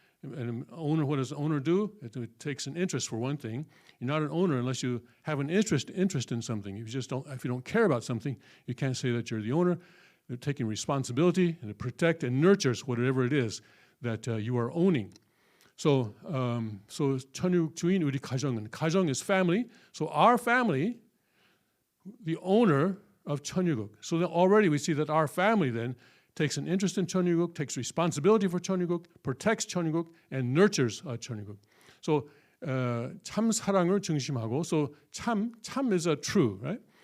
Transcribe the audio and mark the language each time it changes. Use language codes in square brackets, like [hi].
[en] And owner, what does the owner do? It takes an interest for one thing. You're not an owner unless you have an interest in something. If you don't care about something, you can't say that you're the owner. They're taking responsibility and to protect and nurtures whatever it is that you are owning. [ko] So 천유국 주인 우리 가정은, 가정 [en] is family. So our family, the owner of 천유국. So then already we see that our family then takes an interest in 천유국, takes responsibility for 천유국, protects 천유국, and nurtures 천유국. So [ko] 참 사랑을 중심하고, [en] so 참 is a true, right?